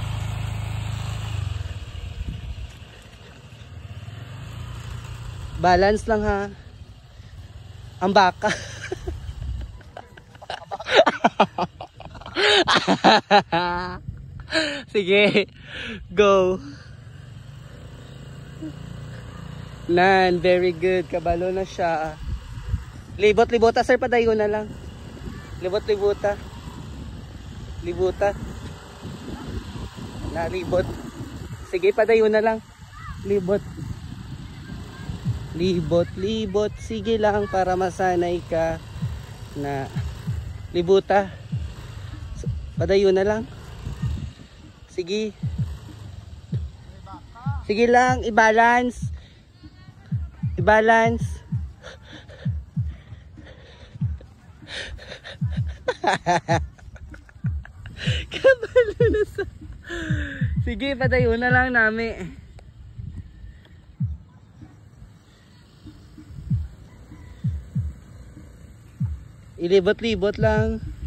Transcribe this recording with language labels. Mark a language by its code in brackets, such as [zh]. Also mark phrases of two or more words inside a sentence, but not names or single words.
[ceb] Balance lang ha. Ang baka. Sige. [en] Go. Nan, very good. [ceb] Kabalo na siya. Libot-libota sir, padayon na lang. Libot-libota. Libuta. Na, libot. Sige, padayon na lang. Libot. Libot, libot. Sige lang para masanay ka. Na, libuta. Padayon na lang. Sige. Sige lang, i-balance. I-balance. Kabalo na sa... Sige, padayon na lang namin. Ilibot-libot lang.